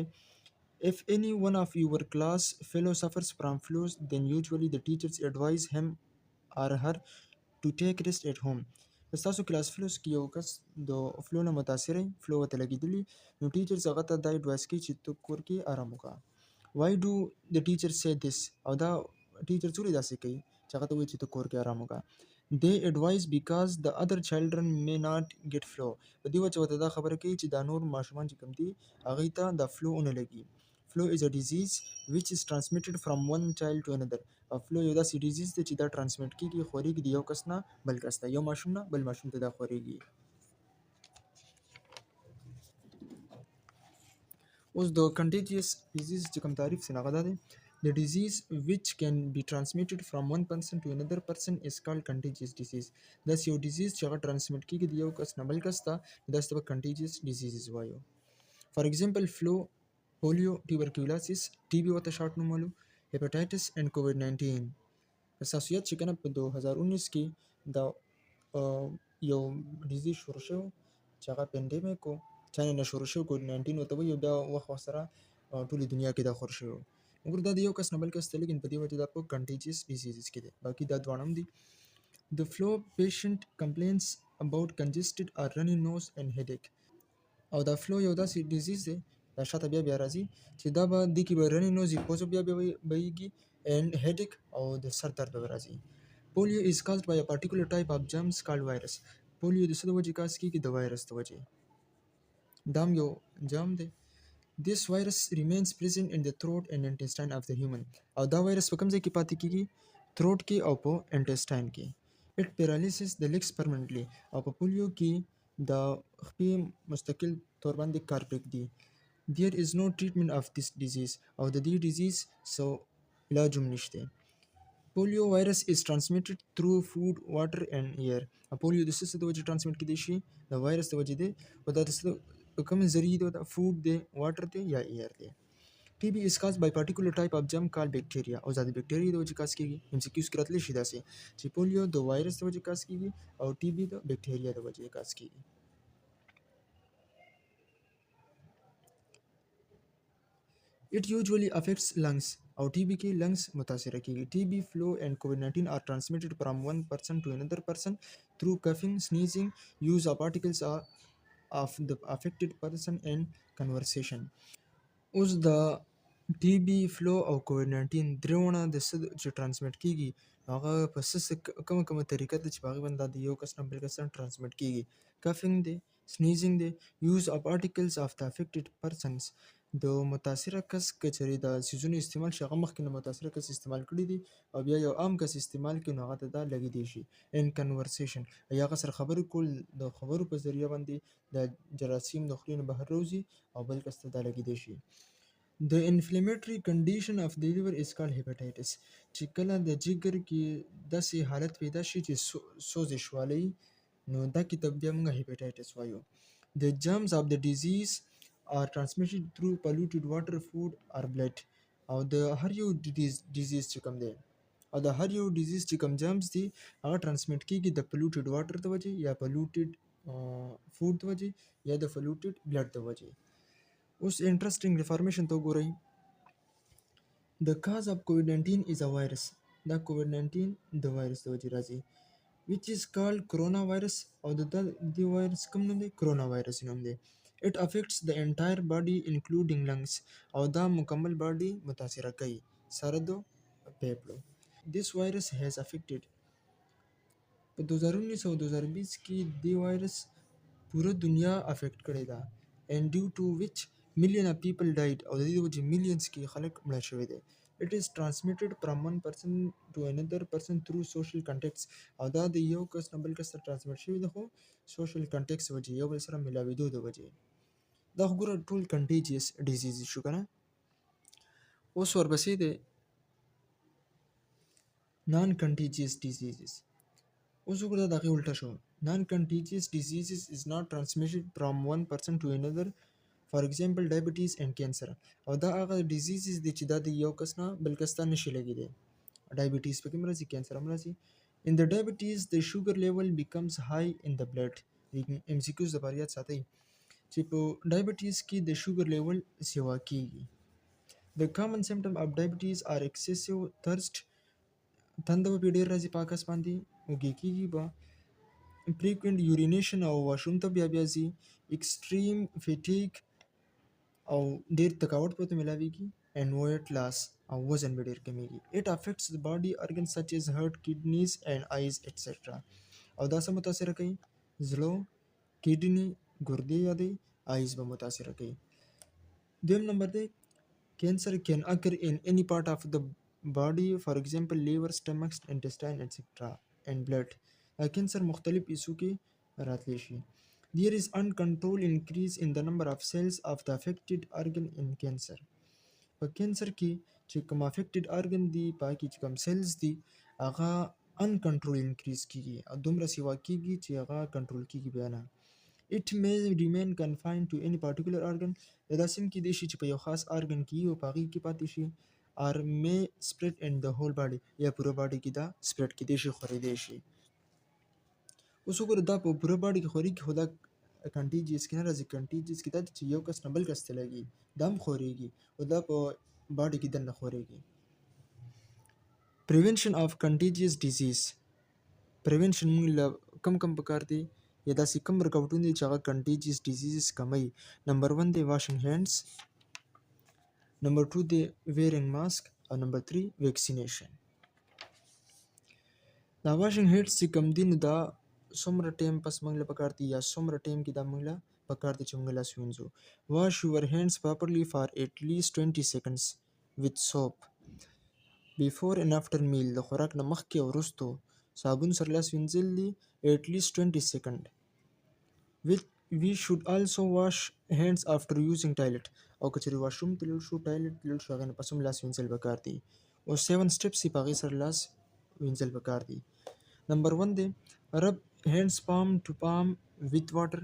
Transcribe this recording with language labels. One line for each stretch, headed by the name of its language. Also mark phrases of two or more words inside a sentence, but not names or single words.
English: If any one of your class fellow suffers from flu, then usually the teachers advise him or her to take rest at home.
Pashto: تاسو
English: class fellows
Pashto: کې یو کس د فلو نه متاثر فلو ورته لګېدلي نو ټیچرز هغه ته دا اډوایس کوي چې ته کور کې آرام وکړه.
English: Why do the teachers say this؟
Pashto: او دا ټیچرز ولې داسې کوي چې هغه ته وایي چې ته کور کې آرام وکړه؟
English: They advise because the other children may not get flu.
Pashto: په دې وجه ورته دا خبره کوي چې دا نور ماشومان چې کوم دي هغوی ته دا فلو ونه لګي.
English: Flu is a disease which is transmitted from one child to another.
Pashto: Flu یو داسې disease دی چې دا transmit کیږي خورېږي د یو کس نه بل کس ته یو ماشوم نه بل ماشوم ته دا خورېږي. اوس د contagious disease چې کوم تعریف سي هغه دا دی
English: The disease which can be transmitted from one person to another person is called contagious disease.
Pashto: داسې یو disease چې هغه transmit کیږي د یو کس نه بل کس ته داسې ته
English: contagious diseases
Pashto: وایو.
English: For example, flu, polio, tuberculosis, TB
Pashto: ورته شارټ نوم وایو،
English: hepatitis and COVID-19.
Pashto: حساسیت چې کنه په 2019 کې دا یو ډیزیز شروع شو چې هغه پینډیمیک و، چاینه نه شروع شو کووډ 19 ورته وایي، بیا وخت سره ټولې دنیا کې دا خور شو. وګوره دا د یو کس نه بل کس ته لیکن په دې وجه دا په
English: contagious diseases
Pashto: کې دی. باقي دا دواړه هم دي.
English: The flu patient complains about congested or runny nose and headache.
Pashto: او دا فلو یو داسې ډیزیز دی دا شاته بیا راځي چې دا به دې کې به
English: runny nose
Pashto: وي پوزه بیا بهیږي
English: and headache
Pashto: او د سر درد به راځي.
English: Polio is caused by a particular type of germs called virus.
Pashto: polio د څه د وجې کاز کېږي د وایرس د وجې. دا هم یو جرم دی.
English: This virus remains present in the throat and intestine of the human.
Pashto: او دا وایرس په کوم ځای کې پاتې کېږي؟ throat کې او په intestine کې.
English: It paralyzes the legs permanently.
Pashto: او په پولیو کې د خپې مستقل طور باندې کار پرېږدي.
English: There is no treatment of this disease.
Pashto: او د دې disease څه علاج هم نشته.
English: Polio virus is transmitted through food, water and air.
Pashto: پولیو د څه د وجې ترانسمیټ کېدی شي؟ د وایرس د وجې دی. او دا د څه په کوم ذریعې دی؟ دا فود دی، واټر دی یا ایر دی.
English: TB is caused by particular type of germ called bacteria.
Pashto: او دا د بکټیریا د وجې کاز کېږي. MCQs کې راتلی شي داسې چې پولیو د وایرس د وجې کاز کېږي او TB د بکټیریا د وجې کاز کېږي.
English: It usually affects lungs.
Pashto: او TB کې lungs متاثره کېږي.
English: TB, flu and COVID-19 are transmitted from one person to another person through coughing, sneezing, use of particles of the affected person and conversation.
Pashto: اوس د TB, flu او COVID-19 درېونه د څه چې ترانسمیټ کېږي هغه په کومه طریقه ده چې په هغې باندې د یو کس نه بل کس ته ترانسمیټ کېږي.
English: coughing دی، sneezing دی، use of particles of the affected persons.
Pashto: د متاثره کس که چېرې د څیزونو استعمال شي هغه مخکې نه متاثره کس استعمال کړي دي او بیا یو عام کس استعمال کړي نو هغه ته دا لګېدی شي.
English: in conversation
Pashto: یا هغه سره خبرې کول د خبرو په ذریعه باندې د جراثیم د خولې نه بهر راوځي او بل کس ته دا لګېدی شي.
English: The inflammatory condition of the liver is called hepatitis.
Pashto: چې کله د جګر کې داسې حالت پیدا شي چې سوزش والی نو دا کې ته بیا موږ hepatitis وایو.
English: The germs of the disease are transmitted through polluted water, food or blood.
Pashto: او د هر یو disease چې کوم دی او د هر یو disease چې کوم germs دي هغه transmit کېږي د
English: polluted water
Pashto: د وجې یا
English: polluted food
Pashto: د وجې یا د
English: polluted blood
Pashto: د وجې. اوس
English: interesting information
Pashto: ته وګورئ.
English: The cause of COVID-19 is a virus.
Pashto: دا COVID-19 د وایرس د وجې راځي
English: which is called coronavirus.
Pashto: او د دې وایرس کوم نوم دی؟ coronavirus نوم دی.
English: It affects the entire body including lungs.
Pashto: او دا مکمل باډي متاثره کوي سره د پیپړو.
English: This virus has affected
Pashto: په 2019 او 2020 کې دې وایرس پوره دنیا افیکټ کړې ده
English: and due to which million of people died.
Pashto: او د دې وجې millions کې خلک مړه شوي دي.
English: It is transmitted from one person to another person through social contacts.
Pashto: او دا د یو کس نه بل کس ته ترانسمیټ شوي ده خو
English: social contacts
Pashto: وجې یو بل سره ملاوېدو د وجې. دا خو ګوره ټول
English: contagious diseases
Pashto: شو که نه. اوس ورپسې دی
English: non contagious diseases.
Pashto: اوس وګوره دا هغې الټه شو.
English: non contagious diseases is not transmitted from one person to another. For example, diabetes and cancer.
Pashto: او دا هغه diseases دي چې دا د یو کس نه بل کس ته نشي لګېدی. diabetes پکې هم راځي، cancer هم راځي.
English: In the diabetes, the sugar level becomes high in the blood.
Pashto: MCQs دپاره یاد ساتئ چې په diabetes کې د
English: sugar level
Pashto: سیوا کېږي.
English: The common symptom of diabetes are excessive thirst.
Pashto: تنده به پې ډېر راځي په کس باندې، وږې کېږي به،
English: frequent urination
Pashto: او واشروم ته بیا ځي،
English: extreme fatigue
Pashto: او ډېر تکاوټ پرته ملاویږي
English: and weight loss
Pashto: او وزن به ډېر کمیږي.
English: It affects the body organs such as heart, kidneys and eyes etc.
Pashto: او دا څه متاثره کوي؟ زړه، کډني، ګردې یا دی، eyes به متاثره کوي. دویم نمبر دی
English: Cancer can occur in any part of the body, for example, liver, stomach, intestine, etc. and blood.
Pashto: Cancer مختلف issues के راتلی شي.
English: There is uncontrolled increase in the number of cells of the affected organ in cancer.
Pashto: په کینسر کې چې کوم
English: affected organ
Pashto: دی پای کې چې کوم سیلز دی هغه
English: uncontrolled increase
Pashto: کیږي او دومره سیوا کیږي چې هغه کنټرول کیږي بیا نه.
English: It may remain confined to any particular organ.
Pashto: دا سیم کې دی شي چې په یو خاص ارګن کې او په هغې کې پاتې شي
English: or may spread in the whole body
Pashto: یا پوره باډي کې دا سپریډ کېدی شي خورېدی شي. اوس وګوره دا په پوره باډي کې خورېږي خو دا کنټیجیس کې نه راځي. کنټیجیس کې دا دی چې یو کس نه بل کس ته لګي دا هم خورېږي او دا په باډي کې دننه خورېږي.
English: پریونشن آف کنټیجیس ډیزیز.
Pashto: پریونشن موږ له کم پکار دی یا داسې کم رکاوټونه دي چې هغه
English: contagious diseases
Pashto: کموي. نمبر 1 دی
English: washing hands,
Pashto: نمبر 2 دی
English: wearing mask
Pashto: او نمبر 3 ویکسینیشن. دا
English: washing hands
Pashto: چې کم دي نو دا څومره ټایم پس موږ له پکار دی یا څومره ټایم کې دا موږ له پکار دی چې موږ لاس وینځو.
English: wash your hands properly for at least 20 seconds with soap before and after meal.
Pashto: د خوراک نه مخکې او وروستو صابون سره لاس وینځل دي
English: at least 20 seconds. We should also wash hands after using toilet.
Pashto: او که چېرې واشروم ته لاړ شو ټایلټ ته لاړ شو هغې نه پس هم لاس وینځل پکار دي. او 7 steps یې په هغې سره لاس وینځل پکار دي. نمبر 1 دی
English: rub hands palm to palm with water.